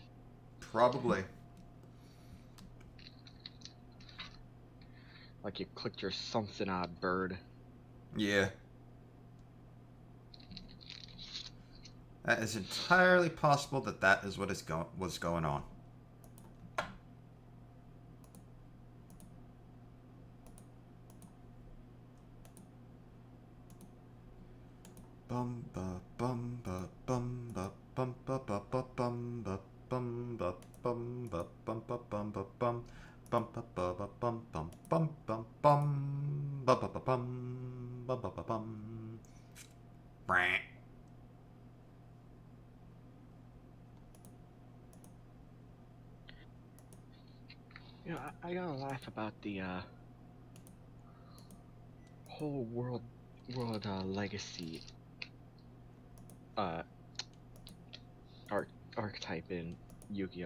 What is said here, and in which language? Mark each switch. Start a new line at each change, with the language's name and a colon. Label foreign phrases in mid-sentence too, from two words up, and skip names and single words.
English: Probably. Like you clicked your something odd bird. Yeah. That is entirely possible that is what was going on. Bum ba bum ba bum ba bum ba ba ba bum ba bum ba bum ba bum ba bum ba bum bum ba ba ba bum bum bum bum bum ba ba ba bum ba ba ba bum. You know, I gotta laugh about the whole world legacy uh archetype in Yu-Gi-Oh.